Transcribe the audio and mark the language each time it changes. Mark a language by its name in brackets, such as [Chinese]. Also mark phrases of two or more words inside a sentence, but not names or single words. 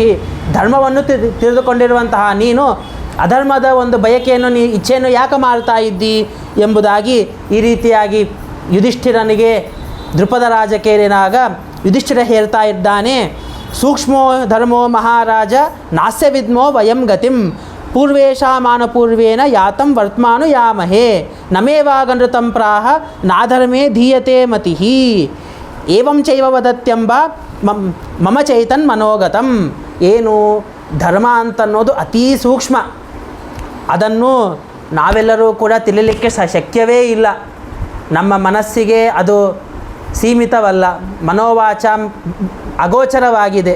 [Kannada] ಧರ್ಮವನ್ನು ತಿಳಿದುಕೊಂಡಿರುವಂತಹ ನೀನು ಅಧರ್ಮದ ಒಂದು ಬಯಕೆಯನ್ನು ಇಚ್ಛೆಯನ್ನು ಯಾಕೆ ಮಾಡ್ತಾ ಇದ್ದಿ ಎಂಬುದಾಗಿ ಈ ರೀತಿಯಾಗಿ ಯುಧಿಷ್ಠಿರನಿಗೆ ದ್ರುಪದ ರಾಜ ಕೇಳಿದಾಗ ಯುಧಿಷ್ಠಿರ ಹೇಳ್ತಾ ಇದ್ದಾನೆ, [Sanskrit] ಸೂಕ್ಷ್ಮೋ ಧರ್ಮೋ ಮಹಾರಾಜ ನಾಸ್ಯ ವಿದ್ಮೋ ವಯಂ ಗತಿಂ ಪೂರ್ವೇಶಾಮಾನಪೂರ್ವೇನ ಯಾತಂ ವರ್ತಮಾನು ಯಾಮಹೇ ನಮೇವಾಗನೃತಂ ಪ್ರಾಹ ನಾಧರ್ಮೇ ಧೀಯತೆ ಮತಿಃ ಏವಂ ಚೈವ ವದತ್ಯಂಬ ಮಮ ಚೈತನ್ ಮನೋಗತಂ. [Kannada] ಏನು ಧರ್ಮ ಅಂತನ್ನೋದು ಅತೀ ಸೂಕ್ಷ್ಮ. ಅದನ್ನು ನಾವೆಲ್ಲರೂ ಕೂಡ ತಿಳಿಲಿಕ್ಕೆ ಶಕ್ಯವೇ ಇಲ್ಲ. ನಮ್ಮ ಮನಸ್ಸಿಗೆ ಅದು ಸೀಮಿತವಲ್ಲ, ಮನೋವಾಚ ಅಗೋಚರವಾಗಿದೆ.